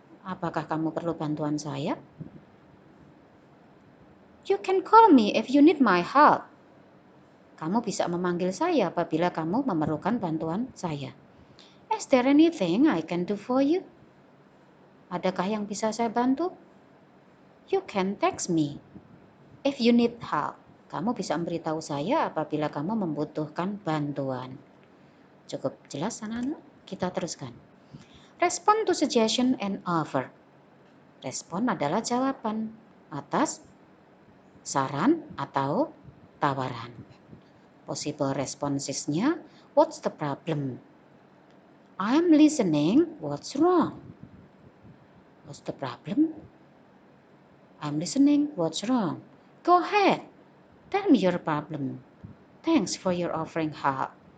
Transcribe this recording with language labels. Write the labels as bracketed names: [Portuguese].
[Indonesian] Apakah kamu perlu bantuan saya? [English] You can call me if you need my help. [Indonesian] Kamu bisa memanggil saya apabila kamu memerlukan bantuan saya. [English] Is there anything I can do for you? [Indonesian] Adakah yang bisa saya bantu? [English] You can text me if you need help. [Indonesian] Kamu bisa memberitahu saya apabila kamu membutuhkan bantuan. Cukup jelas, anak-anak? Kita teruskan. [English] Respond to suggestion and offer. [Indonesian] Respon adalah jawaban atas saran atau tawaran. [English] Possible responses-nya, what's the problem? I'm listening, what's wrong? What's the problem? I'm listening, what's wrong? Go ahead, tell me your problem. Thanks for your offering help.